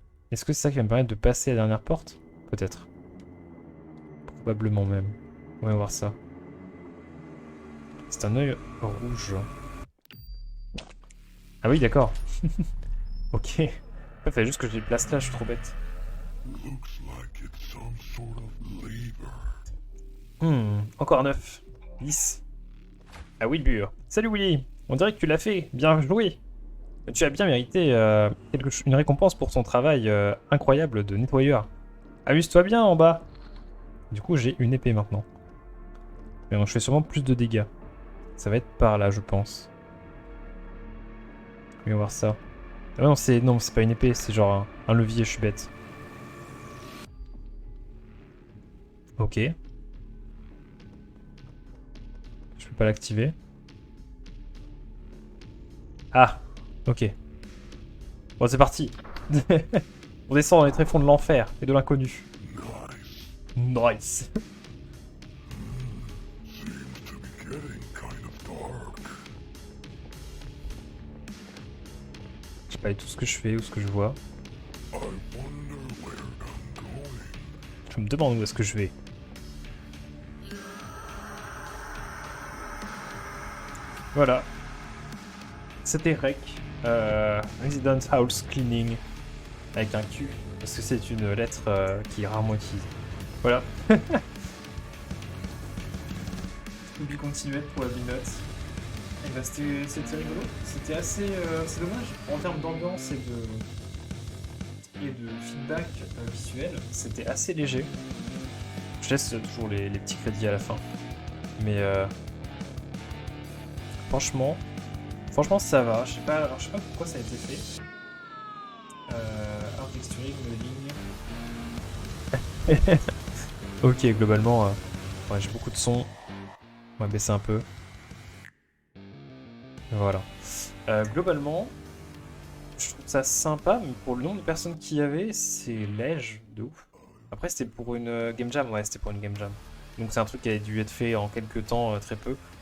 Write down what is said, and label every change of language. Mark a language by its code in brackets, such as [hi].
[fr] Est-ce que c'est ça qui va me permettre de passer à la dernière porte? Peut-être. Probablement même. On va voir ça. C'est un œil rouge. Ah oui, d'accord. Ok. Il fallait juste que je les place là, je suis trop bête. [en] Looks like it's some sort of lever. [fr] Encore 9. 10. Ah Wilbur. Salut Willy. On dirait que tu l'as fait. Bien joué. Tu as bien mérité une récompense pour ton travail incroyable de nettoyeur. Amuse-toi bien en bas. Du coup, j'ai une épée maintenant. Mais donc, je fais sûrement plus de dégâts. Ça va être par là, je pense. On va voir ça. Ah non, c'est pas une épée, c'est genre un levier, je suis bête. Ok. Je peux pas l'activer. Ah, ok. Bon, c'est parti. On descend dans les tréfonds de l'enfer et de l'inconnu. [en] Nice. Seems to be getting kind of dark. [fr] Je sais pas tout ce que je fais ou ce que je vois. [en] I wonder where I'm going. [fr] Je me demande où est-ce que je vais. Voilà. C'était Rec. [en] Residence House Cleaning. [fr] Avec un Q. Parce que c'est une lettre qui est rarement utilisée. Voilà. Oublie continuer pour la binote. Et bah c'était rigolo. C'était assez. C'est dommage. En termes d'ambiance et de feedback visuel, c'était assez léger. Je laisse toujours les petits crédits à la fin. Mais franchement ça va. Je sais pas pourquoi ça a été fait. [en] Art texturing, modeling. [fr] Ok, globalement, ouais, j'ai beaucoup de son. On va baisser un peu. Voilà. Globalement, je trouve ça sympa, mais pour le nombre de personnes qu'il y avait, c'est léger de ouf. Après, c'était pour une game jam, ouais, c'était pour une game jam. Donc c'est un truc qui a dû être fait en quelques temps, très peu.